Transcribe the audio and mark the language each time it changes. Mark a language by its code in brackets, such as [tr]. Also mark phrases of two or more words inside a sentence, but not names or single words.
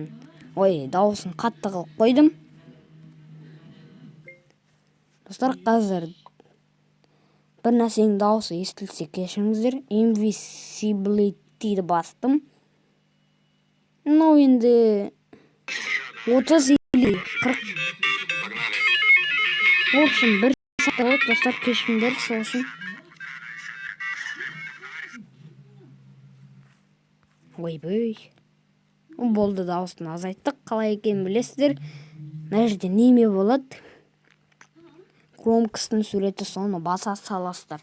[kk] Дауысын қатты қылып қойдым. Достар, қазір бір нәрсенің дауысы естілсе кешіріңіздер. Invisibility'ді бастым. Енді 30 или 40. [ru] В общем, [kk] бір сағат достар, кешіріңдер сол үшін. Ойбой. Болды, дауысын азайттық. Қалай екенін білесіздер. Мына жерде неме болады. Громкостың суреті, соны баса саласыздар.